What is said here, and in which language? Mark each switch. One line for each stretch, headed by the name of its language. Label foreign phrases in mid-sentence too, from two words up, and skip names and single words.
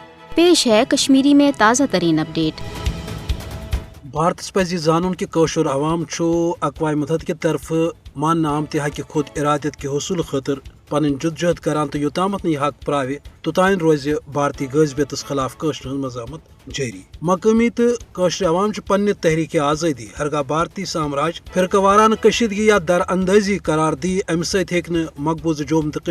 Urdu: پیش ہے کشمیری میں تازہ ترین اپڈیٹ۔
Kashmiri: بھارتس پزِ زانُن کہ کٲشُر عوام چھُ اقوام متحدہ کہ طرف ماننہٕ آمتہِ حقہِ خود ارادیت کہ حصول خاطر پنٕنۍ جدوجہد کران تہٕ یوٚتامتھ نہٕ یہِ حق پراوِ توٚتانۍ روزِ بھارتی غٲصبیتس خلاف کٲشرِ ہٕنٛز مزاحمت جٲری۔ مقٲمی تہٕ کٲشر عوام چھُ پننہِ تحریٖکہِ آزٲدی ہرگاہ بھارتی سامراج فرقہٕ وارانہٕ کشیدگی یا در اندٲزی قرار دی امہِ سۭتۍ ہیٚکہِ نہٕ مقبوضہٕ جوم تہٕ